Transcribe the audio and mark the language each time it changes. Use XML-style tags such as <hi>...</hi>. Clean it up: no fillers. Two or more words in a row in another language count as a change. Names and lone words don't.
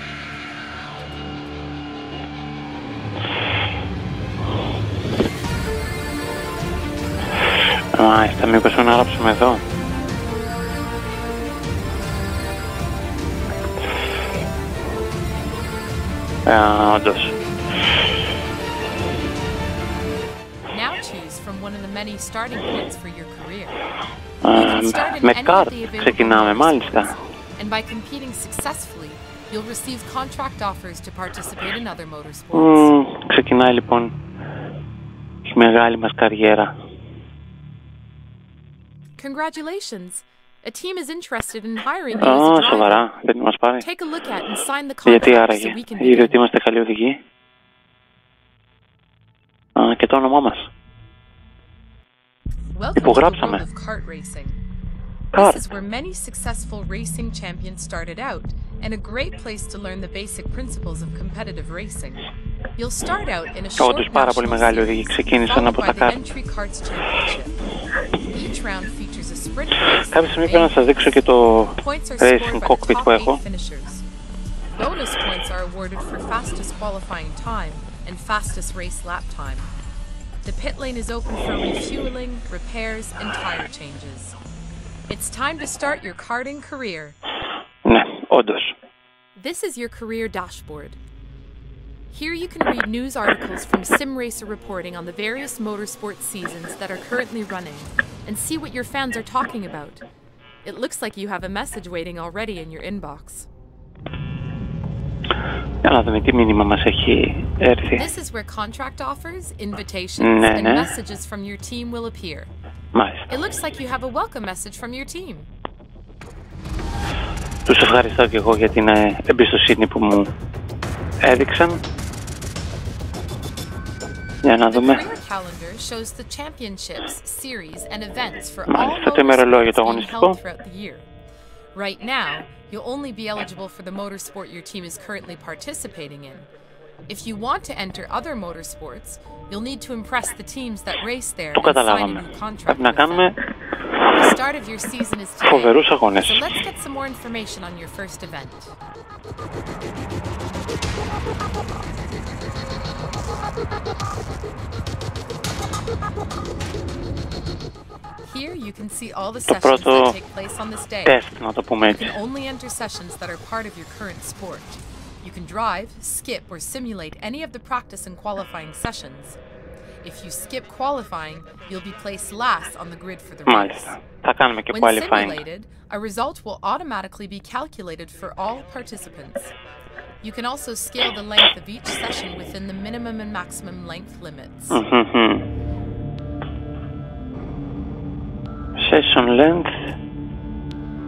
<el>Μάλιστα, μήπως να γράψουμε εδώ. Όντως.</el> <en>Now choose from one of the many starting points for your career.</en> <el>Με καρτ ξεκινάμε, μάλιστα.</el> <en>And by competing successfully, you'll receive contract offers to participate in other motorsports.</en> <el>Ξεκινάει λοιπόν η μεγάλη μας καριέρα.</el> <en>Congratulations! A team is interested in hiring you as a driver.</en> <el>Σοβαρά, δεν μας πάρει.</el> <en>Take a look at and sign the</en> <el>Γιατί</el> <en>contract</en> <el>άραγε,</el> <en>so we can</en> <el>είδε ότι</el> <en>begin.</en> <el>είμαστε καλοί οδηγοί. Και το όνομά μας.</el> <en>Welcome to the</en> <el>Υπογράψαμε.</el> <en>world of kart racing. Kart. This is where many successful racing champions started out, and a great place to learn the basic principles of competitive racing. You'll start out in a short</en> <el>Όντως πάρα πολύ</el> <en>national</en> <el>μεγάλοι οδηγοί</el> <en>series,</en> <el>ξεκίνησαν</el> <en>followed</en> <el>από</el> <en>by</en> <el>τα</el> <en>the</en> <el>καρτ.</el> <en>Entry Karts Championship. Each round features a sprint race.</en> <el>Κάποια στιγμή πρέπει να σας δείξω και το</el> <en>Points are scored racing by the</en> <el>cockpit</el> <en>top</en> <el>που</el> <en>8</en> <el>έχω.</el> <en>finishers. Bonus points are awarded for fastest qualifying time and fastest race lap time. The pit lane is open for refueling, repairs, and tire changes. It's time to start your karting career.</en> <el>Ναι, όντως.</el> <en>This is your career dashboard. Here you can read news articles from SimRacer reporting on the various motorsport seasons that are currently running and see what your fans are talking about. It looks like you have a message waiting already in your inbox.</en> <el>Για να δούμε τι μήνυμα μας έχει έρθει.</el> <en>This is where contract offers, invitations, and messages from your team will appear.</en> <el>Μάλιστα.</el> <en>It looks like you have a welcome message from your team.</en> <el>Τους ευχαριστώ και εγώ για την εμπιστοσύνη που μου έδειξαν. Για να</el> <en>The</en> <el>δούμε.</el> <en>career calendar shows the championships, series, and events for all</en> <el>Μάλιστα, το ημερολόγιο το</el> <en>motorsports being</en> <el>αγωνιστικό.</el> <en>held throughout the year. Right now, you'll only be eligible for the motorsport your team is currently participating in. If you want to enter other motorsports, you'll need to impress the teams that race there</en> <el>Το</el> <en>and sign a</en> <el>καταλάβαμε.</el> <en>new contract</en> <el>Πρέπει να</el> <en>with them.</en> <el>κάνουμε</el> <en>The start of your season is today.</en> <el>φοβερούς αγώνες.</el> <en>So let's get some more information on your first event. Here you can see all the</en> <el>Το</el> <en>sessions</en> <el>πρώτο</el> <en>that take place on this day.</en> <el>τεστ, να το πούμε</el> <en>You</en> <el>έτσι.</el> <en>can only enter sessions that are part of your current sport. You can drive, skip, or simulate any of the practice and qualifying sessions. If you skip qualifying, you'll be placed last on the grid for the race.</en> <el>Μάλιστα. Θα κάνουμε και</el> <en>When</en> <el>qualifying.</el> <en>simulated, a result will automatically be calculated for all participants. You can also scale the length of each session within the minimum and maximum length limits. Session length</en>